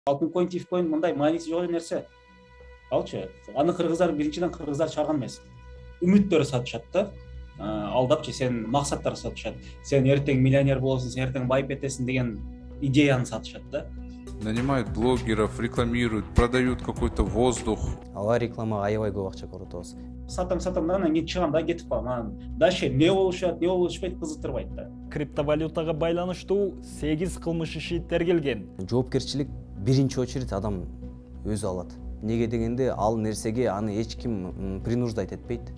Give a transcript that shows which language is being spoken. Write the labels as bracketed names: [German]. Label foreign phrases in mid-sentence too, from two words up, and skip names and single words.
[Kyrgyz] Алтын коин, тиф коин мындай мааниси жок нерсе. Алчы. Аны кыргыздар биринчиден кыргыздар чыгарган эмес. Үмүттөр сатышат да. Алдапчы сен максаттар сатышат. Сен эртең миллионер болосуң, сен эртең байып кетесиң деген идеяны сатышат да. [Russian] Нанимают блогеров, рекламируют, продают какой-то воздух. [Kyrgyz] Алар рекламага аябай көп акча коротобуз. Сатам анан кийин чыгам да, кетип калам. Анан дальше эмне болушат, эмне болушпайт кызыктырбайт да. Криптовалютага байланыштуу 8 кылмыш иши тергелген. Жоопкерчилик биринчи очередь адам өзү алат. Неге дегенде ал нерсеге аны эч ким принуждать этпейт.